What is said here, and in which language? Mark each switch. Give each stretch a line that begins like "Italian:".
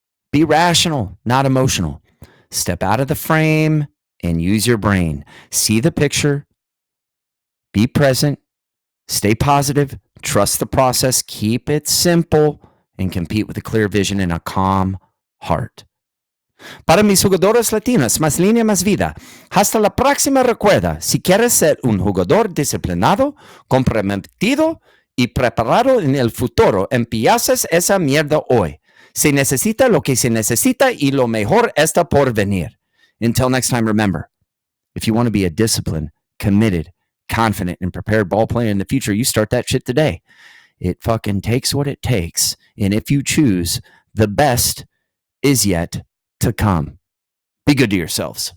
English: Be rational, not emotional. Step out of the frame and use your brain. See the picture. Be present. Stay positive. Trust the process. Keep it simple and compete with a clear vision and a calm heart.
Spanish: Para mis jugadores latinos, más línea, más vida. Hasta la próxima. Recuerda, si quieres ser un jugador disciplinado, comprometido y preparado en el futuro, empiezas esa mierda hoy. Se necesita lo que se necesita y lo mejor está por venir.
English: Until next time, remember, if you want to be a disciplined, committed, confident, and prepared ball player in the future, you start that shit today. It fucking takes what it takes. And if you choose, the best is yet to come. Be good to yourselves.